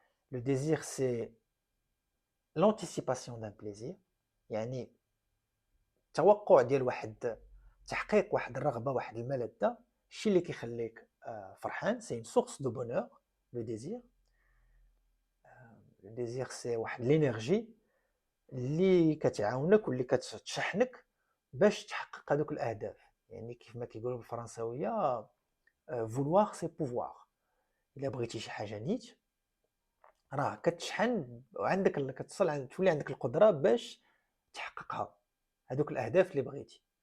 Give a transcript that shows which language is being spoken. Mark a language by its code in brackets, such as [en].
[fr] Le désir, c'est l'anticipation d'un plaisir. [ar] يعني توقع ديال واحد، تحقيق واحد الرغبة، واحد الملذة، الشيء اللي كيخليك فرحان. [fr] سي une source de bonheur le désir. [ar] Le désir سي واحد لينيرجي اللي كتعاونك واللي كتشحنك باش تحقق هذوك الأهداف. يعني كيف ما كيقولوا بالفرنساوية [fr] vouloir c'est pouvoir. [ar] إلا بغيتي شي حاجة نيت راه كتشحن وعندك تولي عندك القدره باش تحققها، هذوك الاهداف اللي بغيتي.